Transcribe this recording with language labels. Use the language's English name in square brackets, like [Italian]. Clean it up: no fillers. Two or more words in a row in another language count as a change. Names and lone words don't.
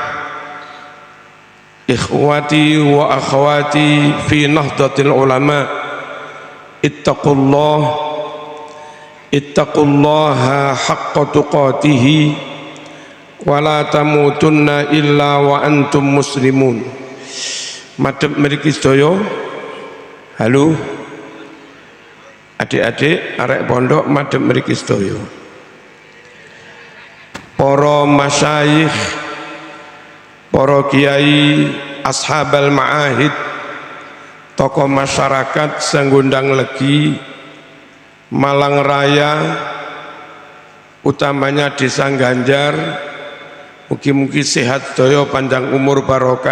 [Arabic] إخوتي وأخواتي في نهضة العلماء اتقوا الله حق تقاته ولا تموتن إلا وأنتم مسلمون. [Javanese] Madhep mriki sedaya, halo adik-adik arek pondok madhep mriki sedaya, para masyayikh, para kiai, [Arabic] أصحاب المعاهد, [Javanese] tokoh masyarakat Sanggundang Legi, Malang Raya, utamanya Desa Ganjar, mugi-mugi sehat daya, panjang umur barokah.